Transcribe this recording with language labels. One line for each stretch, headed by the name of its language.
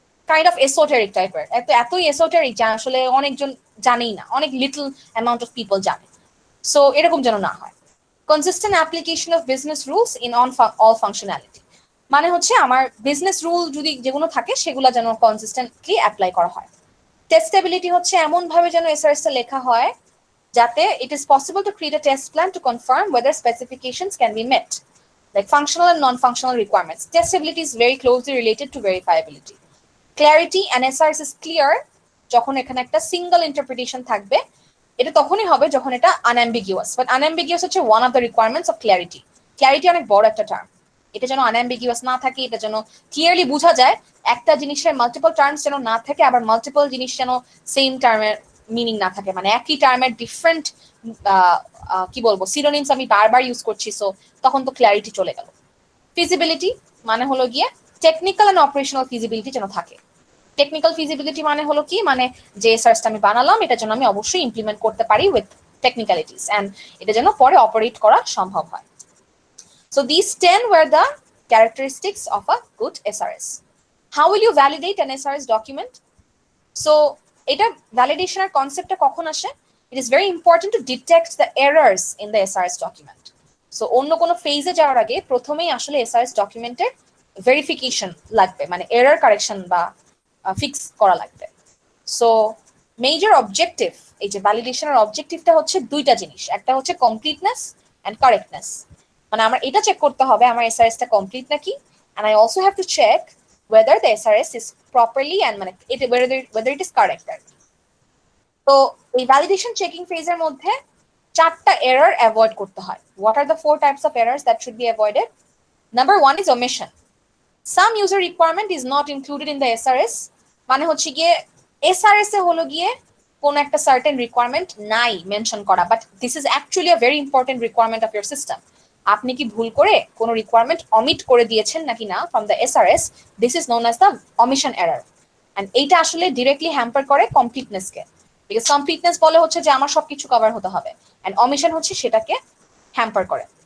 Bangla: Kind of esoteric টাইপের, এতই esoteric যা আসলে অনেকজন জানেই না, অনেক লিটল অ্যামাউন্ট অফ পিপল জানে। সো এরকম যেন না হয়। Consistent application of business rules in all functionality, মানে হচ্ছে আমার বিজনেস রুল যদি যেগুলো থাকে সেগুলো যেন কনসিস্টেন্টলি অ্যাপ্লাই করা হয়। টেস্টেবিলিটি হচ্ছে এমন ভাবে যেন এসআরএস টা লেখা হয় যাতে
English: it is possible to create a test plan to confirm whether specifications can be met, like functional and non-functional requirements. Testability is very closely related to verifiability. Clarity and SRS is clear
Bangla: যখন এখানে একটা single interpretation থাকবে, এটা তখনই হবে যখন এটা আনঅ্যাম্বিগিউয়াস।
English: But unambiguous হচ্ছে one of the requirements of clarity.
Bangla: Clarity অনেক বড় একটা টার্ম, এটা যেন আনঅ্যাম্বিগিউয়াস না থাকে, এটা যেন ক্লিয়ারলি বোঝা যায়, একটা জিনিসের মাল্টিপল টার্মস যেন না থাকে, আবার মাল্টিপল জিনিস যেন সেম টার্মের মিনিং না থাকে, মানে একই টার্মের ডিফারেন্ট কি বলবো সিনোনিমস আমি বারবার ইউজ করছি, সো তখন তো ক্ল্যারিটি চলে গেল। ফিজিবিলিটি মানে হলো গিয়ে টেকনিক্যাল এন্ড অপারেশনাল ফিজিবিলিটি যেন থাকে। টেকনিক্যাল ফিজিবিলিটি মানে হলো কি, মানে যে সার্চটা আমি বানালাম এটা যেন আমি অবশ্যই ইমপ্লিমেন্ট করতে পারি উইথ টেকনিক্যালিটিস, এন্ড এটা যেন পরে অপারেট করা সম্ভব হয়।
English: So these 10 were the characteristics of a good SRS. How will you validate an SRS document?
Bangla: So এটা ভ্যালিডেশনের কনসেপ্টটা কখন আসে?
English: It is very important to detect the errors in the SRS document.
Bangla: So অন্য কোনো ফেজে যাওয়ার আগে প্রথমেই আসলে SRS ডকুমেন্টের ভেরিফিকেশন লাগবে, মানে এরর কারেকশন বা ফিক্স করা লাগবে। সো মেজর অবজেক্টিভ, এই যে ভ্যালিডেশনের অবজেক্টিভটা হচ্ছে দুইটা জিনিস, একটা হচ্ছে কমপ্লিটনেস এন্ড কারেক্টনেস, মানে আমার এটা চেক করতে হবে আমার এসআরএস টা কমপ্লিট নাকি,
English: And I also have to check whether the SRS is properly and মানে whether it is correct.
Bangla: তো এই ভ্যালিডেশন চেকিং ফেজের মধ্যে চারটা এরর অ্যাভয়েড করতে হয়।
English: What are the 4 types of errors that should be avoided? Number 1 is omission. Some user requirement is not included in the SRS,
Bangla: মানে হচ্ছে গিয়ে SRS এ হলো গিয়ে কোন একটা সার্টেন রিকোয়ারমেন্ট নাই মেনশন করা,
English: But this is actually a very important requirement of your system.
Bangla: আপনি কি ভুল করে কোনো রিকোয়ারমেন্ট অমিট করে দিয়েছেন নাকি না from the SRS,
English: this is known as the omission error,
Bangla: and এইটা আসলে ডিরেক্টলি হ্যাম্পার করে কমপ্লিটনেসকে, বিকজ কমপ্লিটনেস বলে হচ্ছে যে আমার সবকিছু কভার হতে হবে, এন্ড অমিশন হচ্ছে সেটাকে হ্যাম্পার করে।